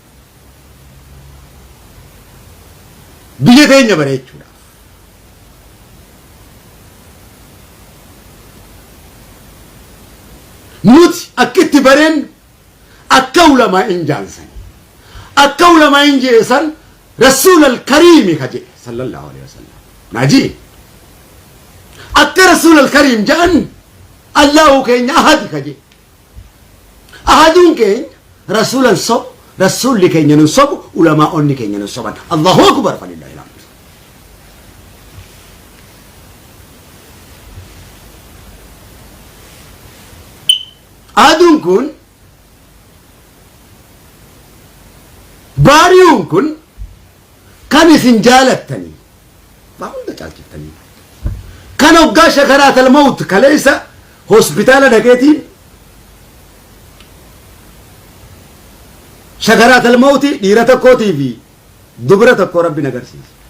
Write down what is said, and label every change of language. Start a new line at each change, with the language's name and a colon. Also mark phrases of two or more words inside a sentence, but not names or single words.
Oromo: Biyya teenya bareechuudhaaf. Nuti akkitti bareen akka ulamaa'in jaansan akka ulamaa'in jeesan
Arabic: رسول الكريم
Oromo: ka jedhe
Arabic: صلى الله عليه وسلم
Oromo: naji akka
Arabic: رسول الكريم
Oromo: ja'an allahu keenya ahadi ka jedhe ahaduun keenya rasuulan sobu rasuulli keenya nun sobu ulamaa'onni keenya nun soban
Arabic: الله أكبر فلله الحمد.
Oromo: Aduun kun baari'uun kun kan isin jaalattanii hunda caalchiftanii kan hoggaa
Arabic: سكرات الموت
Oromo: kaleessa hospitaala dhaqeetiin
Arabic: سكرات الموت
Oromo: dhiira tokkootii fi dubara tokko rabbi agarsiisa.